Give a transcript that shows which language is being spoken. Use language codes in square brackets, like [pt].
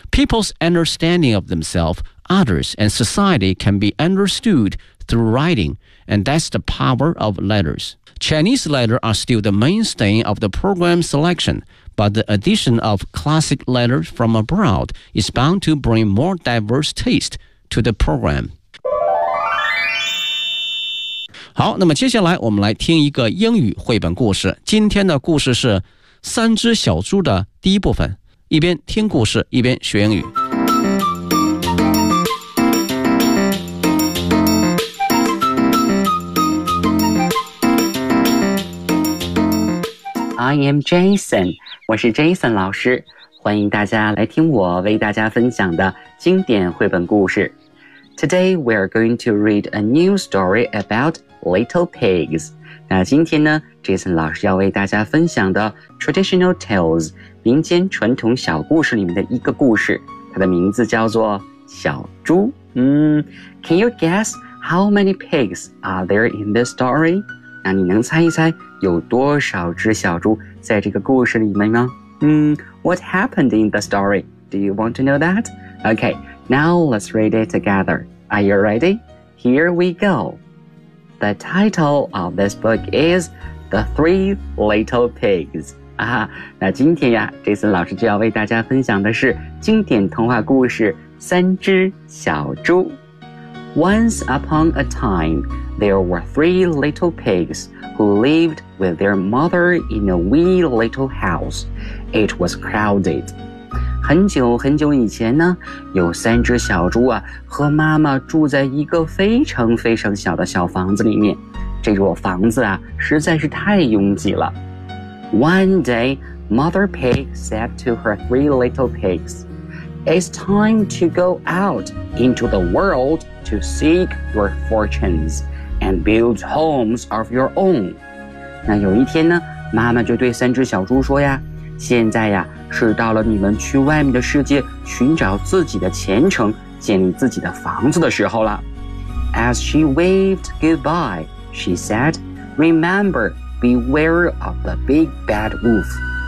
[en] People's understanding of themselves, others, and society can be understood through writing, and that's the power of letters. Chinese letters are still the mainstay of the program selection, but the addition of classic letters from abroad is bound to bring more diverse taste to the program. [zh] 好，那么接下来我们来听一个英语绘本故事。今天的故事是《三只小猪》的第一部分。一边听故事，一边学英语。 [en] I am Jason， [zh] 我是 Jason 老师，欢迎大家来听我为大家分享的经典绘本故事。 [en] Today we are going to read a new story about little pigs。 [zh] 那今天呢 ，Jason 老师要为大家分享的 [en] traditional tales。 [zh] 民间传统小故事里面的一个故事，它的名字叫做小猪。 [en] Can you guess how many pigs are there in this story? [zh] 那你能猜一猜有多少只小猪在这个故事里面吗？ [en] What happened in the story? Do you want to know that? Okay, now let's read it together. Are you ready? Here we go. The title of this book is The Three Little Pigs. [zh] 啊，那今天呀 ，Jason 老师就要为大家分享的是经典童话故事《三只小猪》。 [en] Once upon a time, there were three little pigs who lived with their mother in a wee little house. It was crowded. [zh] 很久很久以前呢，有三只小猪啊，和妈妈住在一个非常非常小的小房子里面。这座房子啊，实在是太拥挤了。 [en] One day, Mother Pig said to her three little pigs, It's time to go out into the world to seek your fortunes and build homes of your own. [zh] 那有一天呢，妈妈就对三只小猪说呀，现在呀，是到了你们去外面的世界寻找自己的前程，建立自己的房子的时候了。 [en] As she waved goodbye, she said, Remember,Beware of the big bad wolf.